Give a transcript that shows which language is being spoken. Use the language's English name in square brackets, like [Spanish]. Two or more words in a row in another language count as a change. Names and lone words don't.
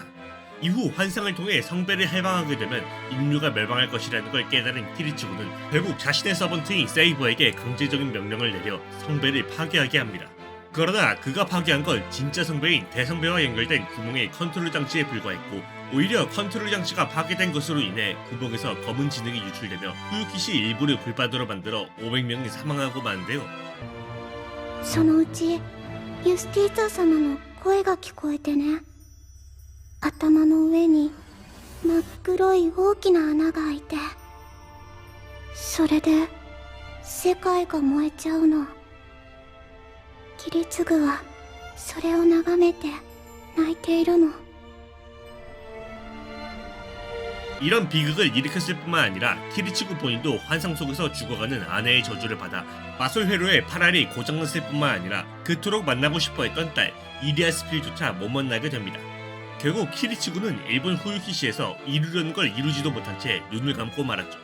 [Korean] 이후 환상을 통해 성배를 해방하게 되면 인류가 멸망할 것이라는 걸 깨달은 키리치구는 결국 자신의 서번트인 세이버에게 강제적인 명령을 내려 성배를 파괴하게 합니다. 그러나 그가 파괴한 건 진짜 성배인 대성배와 연결된 구멍의 컨트롤 장치에 불과했고, 오히려 컨트롤 장치가 파괴된 것으로 인해 구멍에서 검은 진흙이 유출되며 후유키시 일부를 불바다로 만들어 500명이 사망하고 마는데요. [Japanese] そのうちユスティーツァ様の声が聞こえてね。頭の上に真っ黒い大きな穴が開いて、それで世界が燃えちゃうの。キリツグはそれを眺めて泣いているの。 [Korean] 이런 비극을 일으켰을 뿐만 아니라 키리치구 본인도 환상 속에서 죽어가는 아내의 저주를 받아 마술 회로의 팔알이 고장났을 뿐만 아니라 그토록 만나고 싶어했던 딸 이리아 스필조차 못 만나게 됩니다. 결국 키리치구는 일본 후유키시에서 이루려는 걸 이루지도 못한 채 눈을 감고 말았죠.